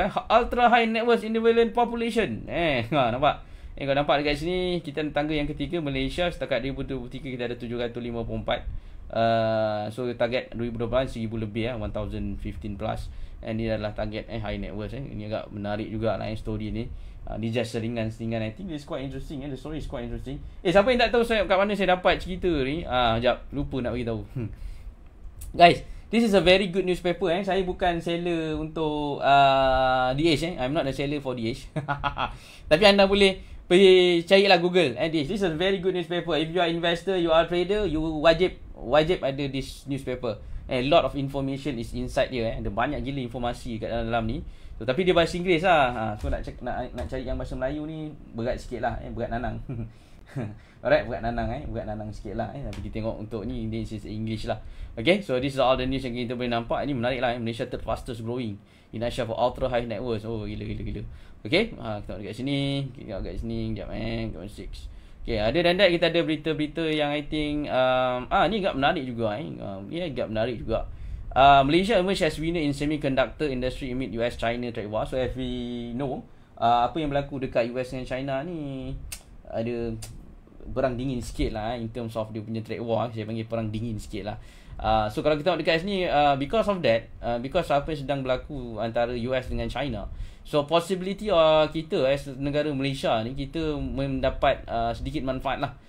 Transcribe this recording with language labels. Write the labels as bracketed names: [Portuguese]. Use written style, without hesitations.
[English] Ultra high net worth individual population. [Malay] Nampak? Kalau nampak dekat sini, kita tangga yang ketiga. Malaysia setakat 2023 kita ada 754. [English] So target 2012 1000 lebih 1015 plus. And [Malay] ini adalah [English] target high net worth. [Malay] Ini agak menarik juga lah story ni. Ni just seringan-seringan. [English] I think it's quite interesting. [Malay] The story is quite interesting. Siapa yang tak tahu kat mana saya dapat cerita ni, sekejap, lupa nak bagi tahu. [English] Guys, this is a very good newspaper. [Malay] Saya bukan seller untuk The Age. [English] I'm not a seller for The Age. [Malay] Tapi anda boleh pergi carilah Google. [English] This is a very good newspaper. If you are investor, you are trader, you [Malay] wajib ada [English] this newspaper. A lot of information is inside [Malay] dia. Ada banyak gila informasi kat dalam ni. So, tapi dia bahasa Inggeris lah. So nak cari yang bahasa Melayu ni berat sikit lah. Berat nanang. Alright, berat nanang sikit lah. Tapi kita tengok untuk ni, [English] this is English [Malay] lah. [English] Okay, so this is all the news [Malay] yang kita boleh nampak. Ini menarik lah. [English] Malaysia third fastest growing in Asia for ultra high net worth. [Malay] Oh, gila. Okay, kita tengok dekat sini. Kita tengok dekat sini. Sekejap 6. Okay, ada dan kita ada berita-berita yang [English] I think [Malay] ni agak menarik juga. Agak menarik juga. [English] Malaysia emerged as winner in semiconductor industry amid US-China trade war. So if we know [Malay] apa yang berlaku dekat US dengan China ni, ada perang dingin sikit lah [English] in terms of [Malay] dia punya trade war. Saya panggil perang dingin sikit lah. So kalau kita tengok dekat sini, [English] because of that, because [Malay] apa yang sedang berlaku antara US dengan China, so possibility kita as negara Malaysia ni, kita mendapat sedikit manfaat lah.